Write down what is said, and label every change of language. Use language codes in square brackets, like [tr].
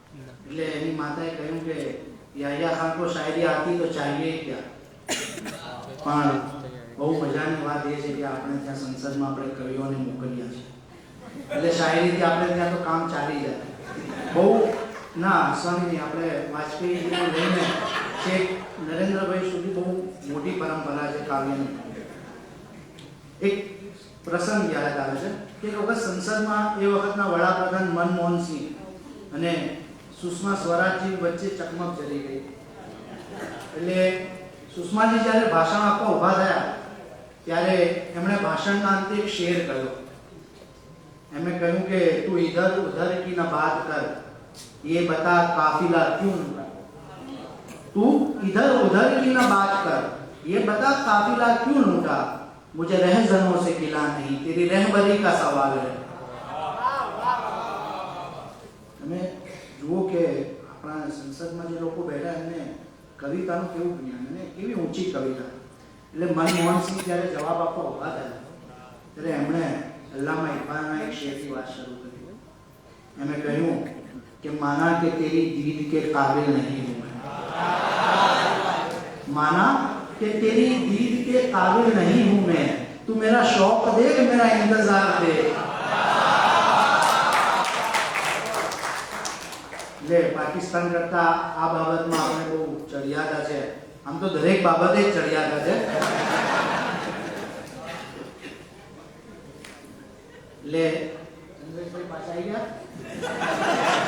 [gu] એટલે એની માતાએ કહ્યું કે [hi] याहिया खान को शायरी आती तो चाहिए क्या. [gu] પણ બહુ મજાની વાત એ છે કે આપણે ત્યાં સંસદમાં આપણે કવિઓને મોકલ્યા છે, એટલે શાયરીથી આપણે ત્યાં તો કામ ચાલી જાય. બહુ ના સ્વામી આપણે વાજપેયીને લઈને છેક નરેન્દ્રભાઈ સુધી બહુ મોટી પરંપરા છે કાવ્યની. એક પ્રસંગ યાદ આવે છે કે એક વખત સંસદમાં એ વખતના વડાપ્રધાન મનમોહનસિંહ અને સુષ્મા સ્વરાજજી વચ્ચે ચકમક ચલી ગઈ. એટલે સુષ્માજી જ્યારે ભાષણ આપવા ઊભા થયા ત્યારે એમણે ભાષણના અંતે એક શેર કહ્યો. એમણે કહ્યું કે [hi] તું ઇધર ઉધર કી ના બાત કર, ये बता काफिला क्यों लूटा. तू इधर उधर की ना बात कर, ये बता काफिला क्यों लूटा. मुझे रहजनों से गिला नहीं, तेरी रहबरी का सवाल है. [gu] તમે જુઓ કે આપણા સંસદમાં જે લોકો બેઠા એમને કવિતાનું કેવું જ્ઞાન અને કેવી ઊંચી કવિતા. એટલે મનમોહનસિંહ જ્યારે જવાબ આપવા ઊભા થયા ત્યારે એમણે અલ્લામા ઇકબાલના એક શેરથી વાત શરૂ કરી. એમણે કહ્યું कि माना कि तेरी दीद के काबिल नहीं हूं मैं, माना कि तेरी दीद के काबिल नहीं हूं मैं, तू मेरा शौक देख मेरा इंतजार दे. [hi] ले पाकिस्तान करता [gu] આ બાબતમાં આપણે બહુ ચડિયાતા છે. આમ તો દરેક બાબતે ચડિયાતા છે. લે ચંદ્રેશભાઈ પાછા આવી ગયા.